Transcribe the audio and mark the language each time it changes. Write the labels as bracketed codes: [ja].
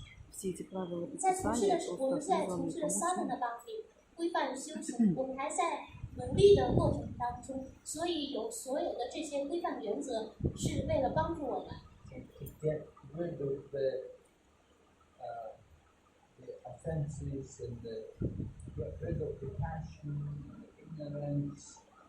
[ru] Все эти правила предписания просто призваны помочь нам. [zh] 规范修行，我们还在努力的过程当中，所以有所有的这些规范原则是为了帮助我们。 [en] To get rid of the offenses and the get rid of the passion, ignorance,